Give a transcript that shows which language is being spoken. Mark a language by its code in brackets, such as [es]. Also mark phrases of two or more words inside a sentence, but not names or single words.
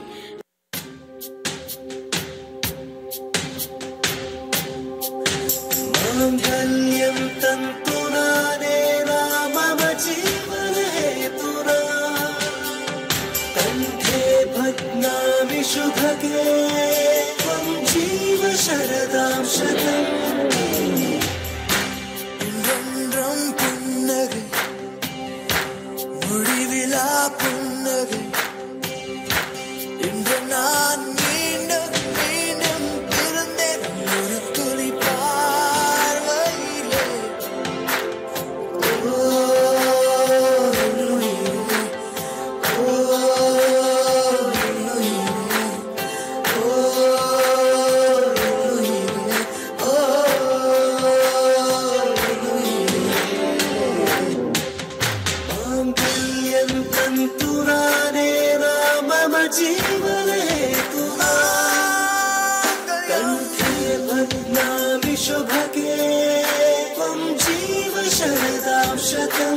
[sa] మాంగళ్యం తంతునానే రామమ జీవన హేతునా కంఠే భగ్నామి శుభగే త్వం జీవ శరదాం శతం. [ta] இன்றொன்றும் புன்னகை முடிவிலா புன்னகை இன்று நான் மீண்டும் மீண்டும் பிறந்தேன் ஒரு துளி பார்வையிலே. ஓ உயிரே, ஓ உயிரே, ஓ உயிரே, ஓ [sa] మాంగళ్యం తంతునానే రామమ జీవన హేతునా కంఠే భగ్నామి శుభగే త్వం జీవ శరదాం శతం.